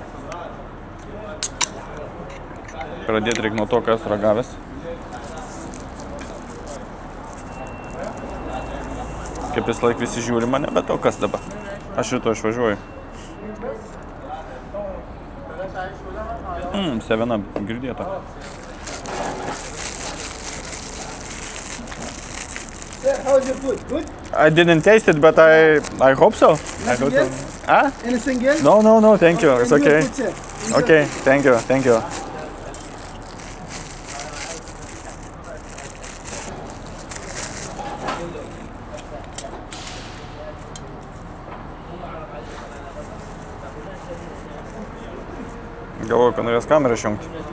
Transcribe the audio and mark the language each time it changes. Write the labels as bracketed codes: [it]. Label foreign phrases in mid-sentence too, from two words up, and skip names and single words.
[lt] Pradėti reikia nuo to, kas ragavęs. Kaip vis laik visi žiūri mane, bet o kas dabar? Aš šito išvažiuoju. 7 girdėta. [en] How's your food? Good? I didn't taste it, but I hope so. I hope so. Ah? Anything else? No, thank you. It's okay. Good, sir. Okay, thank you. [lt] Galvoju, kad norės kamerą išjungti.